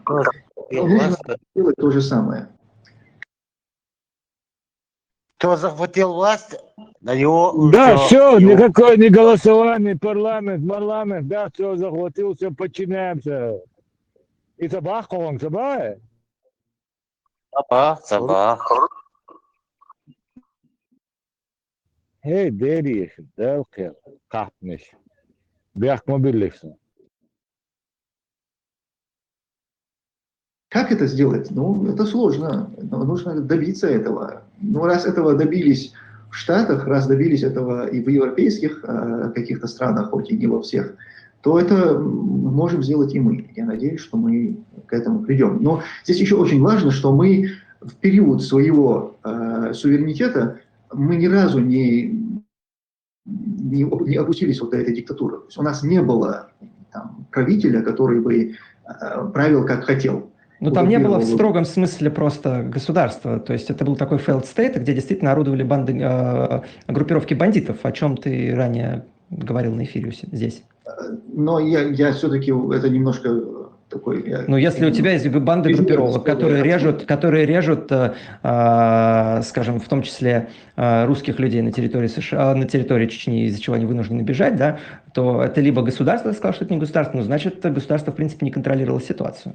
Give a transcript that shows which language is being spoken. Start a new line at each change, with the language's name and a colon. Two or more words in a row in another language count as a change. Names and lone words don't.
Russian: Нужно делать то же самое. Кто захватил власть, на него... Да, все, никакое не голосование, парламент, да, все захватил, все подчиняемся. И собак, он собак. Sabah. Hey, deri, delkel, kapmış. Бяхмобилихся. Как это сделать? Это сложно. Нужно добиться этого. Раз этого добились в Штатах, раз добились этого и в европейских каких-то странах, хоть и не во всех, то это можем сделать и мы. Я надеюсь, что мы к этому придем. Но здесь еще очень важно, что мы в период своего суверенитета мы ни разу не опустились вот до этой диктатуры. То есть у нас не было правителя, который бы правил как хотел. Но там не было в строгом смысле просто государства. То есть это был такой
English: failed state,
Russian: где действительно орудовали группировки бандитов, о чем ты ранее говорил на эфире здесь. Но я все-таки это немножко такой... если у тебя есть банды группировок, которые режут, скажем, в том числе русских людей на территории США, на территории Чечни, из-за чего они вынуждены бежать, да, то это либо государство сказало, что это не государство, но значит, государство, в принципе, не контролировало ситуацию.